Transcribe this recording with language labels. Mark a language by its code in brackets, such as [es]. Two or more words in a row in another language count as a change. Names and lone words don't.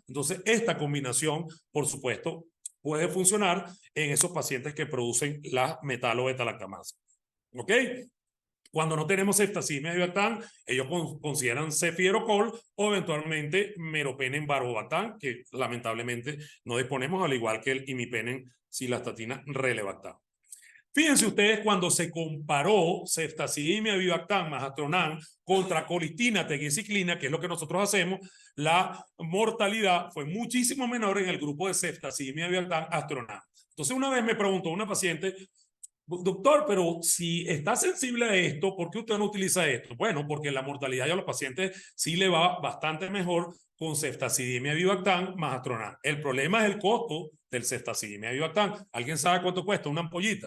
[es] Entonces, esta combinación, por supuesto, puede funcionar en esos pacientes que producen la metal o beta-lactamasa. ¿Ok? Cuando no tenemos ceftazidime y bivactam, ellos consideran cefiderocol o eventualmente meropenem barbobactam, que lamentablemente no disponemos, al igual que el imipenem cilastatina relebactam. Fíjense ustedes cuando se comparó ceftazidimia, avibactam más Astronan contra colistina, teguciclina, que es lo que nosotros hacemos, la mortalidad fue muchísimo menor en el grupo de ceftazidimia, avibactam, Astronan. Entonces una vez me preguntó una paciente, doctor, pero si está sensible a esto, ¿por qué usted no utiliza esto? Bueno, porque la mortalidad ya a los pacientes sí le va bastante mejor con ceftazidimia, avibactam más Astronan. El problema es el costo del ceftazidimia, avibactam. ¿Alguien sabe cuánto cuesta una ampollita?